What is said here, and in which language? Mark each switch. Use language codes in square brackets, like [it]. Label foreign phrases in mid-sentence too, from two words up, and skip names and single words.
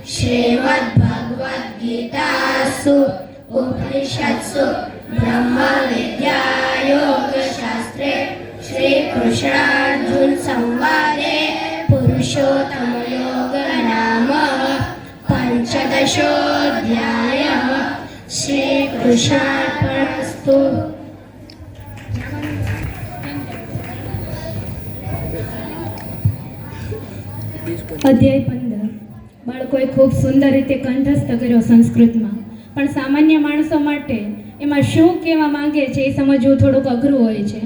[sa] श्रीमद्भगवद्गीतासु उपनिषत्सु ब्रह्मविद्यायोगशास्त्रे श्रीकृष्णार्जुन संवादे पुरुषोत्तमयोगो नाम पञ्चदशोऽध्यायः श्रीकृष्णार्पणमस्तु। [gu] અધ્યાય 15 બાળકોએ ખૂબ સુંદર રીતે કંઠસ્થ કર્યો સંસ્કૃતમાં, પણ સામાન્ય માણસો માટે એમાં શું કહેવા માંગે છે એ સમજવું થોડુંક અઘરું હોય છે.